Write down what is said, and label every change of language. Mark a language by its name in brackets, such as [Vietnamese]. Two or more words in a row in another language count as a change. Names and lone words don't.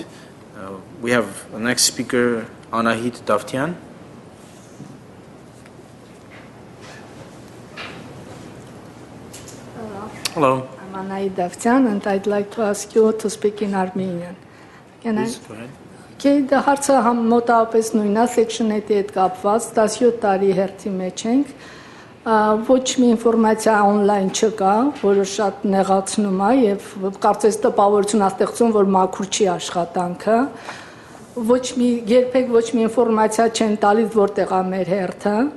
[English] We have the next speaker, Anahit Davtian. Hello. I'm Anahit Davtian, and I'd like to ask you to speak in Armenian. Can Please, go ahead. [Armenian] Okay, դա հարցը մոտավորապես նույնն է, Section 8-ի հետ կապված, 17 տարի հերթի մեջ ենք, ոչ մի ինֆորմացիա on-line չկա, որը շատ նեղացնում է եւ կարծես տպավորություն է ստեղծում, որ մաքուր չի աշխատանքը, երբեք ոչ մի ինֆորմացիա չեն տալիս, որտեղ է մեր հերթը,